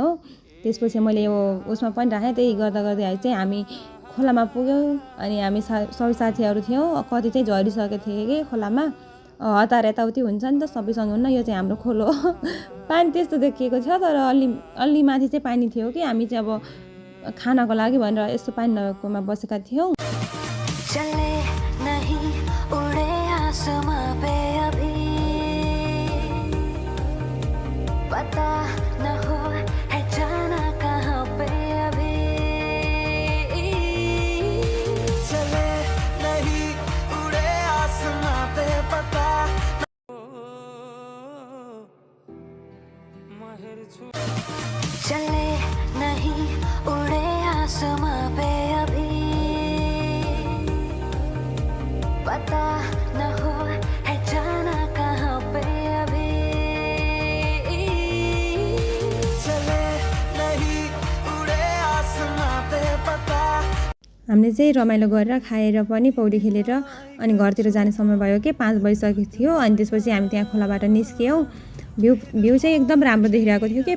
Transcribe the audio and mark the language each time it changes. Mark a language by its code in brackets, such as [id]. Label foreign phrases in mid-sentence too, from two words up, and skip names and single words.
[ne] त्यसपछि मैले यो उसमा पनि राखेँ। त्यही गर्दै चाहिँ हामी खोलामा पुग्यौँ अनि हामी सबै साथीहरू थियौँ। कति चाहिँ झरिसकेको थिएँ कि खोलामा। हतार यताउति हुन्छ नि त, सबैसँग हुन्न। यो चाहिँ हाम्रो खोलो हो। पानी त्यस्तो देखिएको थियो तर अलि माथि चाहिँ पानी थियो कि। हामी चाहिँ अब खानको लागि भनेर यस्तो पानी नभएकोमा बसेका थियौँ। [hi] पता न हो है जाना कहाँ पे अभी, चले नहीं उड़े आसमां पे पता चले नहीं उड़े आसमां पे अभी, पता न हो है जाना कहाँ पे अभी। [ne] हामीले चाहिँ रमाइलो गरेर खाएर पनि पौडी खेलेर अनि घरतिर जाने समय भयो कि 5 बजिसकेको थियो। अनि त्यसपछि हामी त्यहाँ खोलाबाट निस्क्यौँ। भ्यू चाहिँ एकदम राम्रो देखिरहेको थियो कि।